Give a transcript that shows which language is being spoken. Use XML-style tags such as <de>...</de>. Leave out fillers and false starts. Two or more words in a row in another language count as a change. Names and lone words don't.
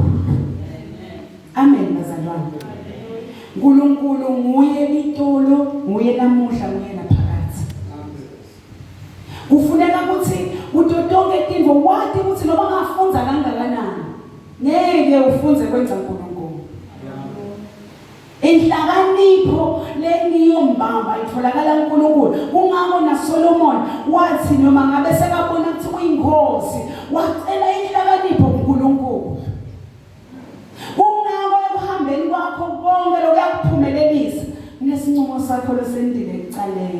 <ss>Amen bazalwane. uNkulunkulu nguye itolo, nguye namuhla, nguye naphakade. Kufuneka ukuthi utotonke tinto wathi ukuthi noma ngafunza kangakanani ngeke ufunze kwenza uNkulunkulu. Inhlakanipho lengiyombamba itholakala uNkulunkulu. Kungako naSolomon wathi noma ngabe sekabona ukuthi uyinkosi wacela inhlakanipho kuNkulunkulu. Kungako ekuhambeni kwakho konke lokuyakuphumelelisa nesinqumo sakho lesendile ecaleni.</ss>